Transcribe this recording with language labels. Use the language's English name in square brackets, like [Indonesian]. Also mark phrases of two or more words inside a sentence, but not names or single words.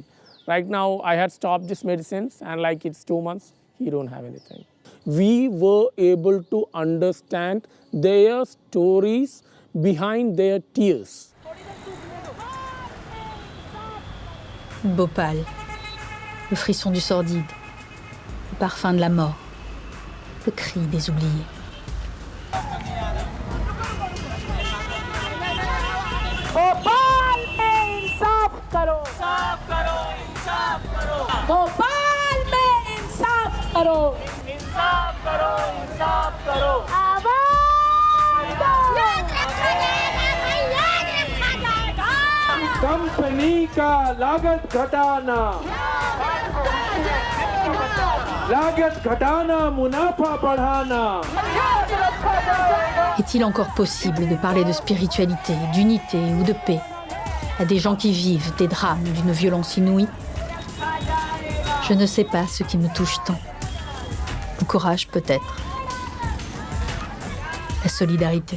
[English] Right now, I had stopped these medicines and like it's 2 months, he don't have anything. We were able to understand their stories behind their tears. [French] Bhopal, le frisson du sordide, le parfum de la mort, le cri des oubliés. [Hindi] भोपाल में इंसाफ करो, इंसाफ करो, इंसाफ करो। भोपाल में इंसाफ करो, इंसाफ करो, इंसाफ करो। आवाज दो। याद रखा जाएगा, याद रखा जाएगा। कंपनी का लागत घटाना, लागत घटाना, मुनाफा बढ़ाना। [French] Est-il encore possible de parler de spiritualité, d'unité ou de paix à des gens qui vivent des drames d'une violence inouïe? Je ne sais pas ce qui me touche tant. Le courage peut-être. La solidarité.